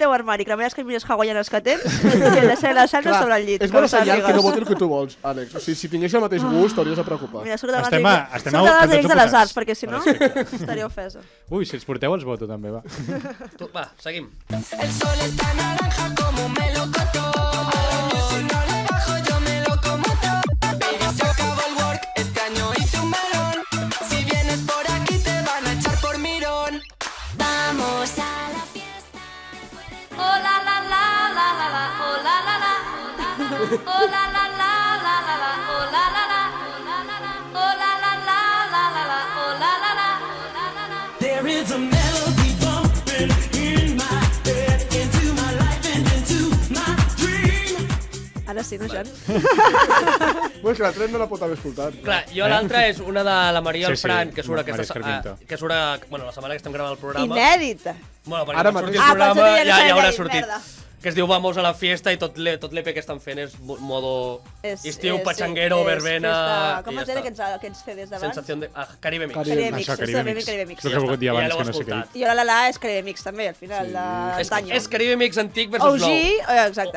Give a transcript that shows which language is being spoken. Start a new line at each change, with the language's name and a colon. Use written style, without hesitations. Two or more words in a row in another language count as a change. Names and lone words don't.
Catalan: teu armari, cremaràs camises hawaianes que tens i deixaré les salses sobre el llit. És com bon senyal que no sàpigues. voti el que tu vols, Àlex. O sigui, si tingués el mateix gust, t'hauries de preocupar. Mira, soc de les Estem amics de les arts, perquè si no estaria ofesa. Ui, si els porteu els voto també, va. Va, seguim.
Spanish: El sol está naranja como un melocotón. Si no le bajo yo me lo como todo. Baby, se acabó el work, este año hice un melón. Si vienes por aquí te van a echar por mirón. Vamos a la fiesta. Oh la la la la la la, oh la la la, oh la la la la la la, oh la la la, oh la la la la la la, oh la la la.
English: There is a melody bumping in my head, into my life and into my dream.
Catalan: Ara sí, no, Jan? Bueno, és que la tren no la pot haver escoltat. Clar, jo l'altra és una de la Maria Sí, Alfran, sí, que surt Maria aquesta Escarmiento. que surt bueno, la setmana que estem gravant el programa. Inèdita. Bueno, perquè Ara quan surti mateix. el programa quan surti ja no ja sabem haurà què dir, sortit. merda. Que es diu Vamos a la fiesta i tot l'EP que estan fent és modo estiu, pachanguero, verbena... Com i es ja deia està. aquests CDs d'abans? Sensació de... Caribe Mix. Caribe Mix, Això, Caribe justament Mix. Caribe Mix. És el que he volgut dir Ja abans, l'heu que no sé què he escoltat. dit. I ara la és Caribe Mix també, al final, d'antanyo. És Caribe Mix antic versus OG, nou. exacte.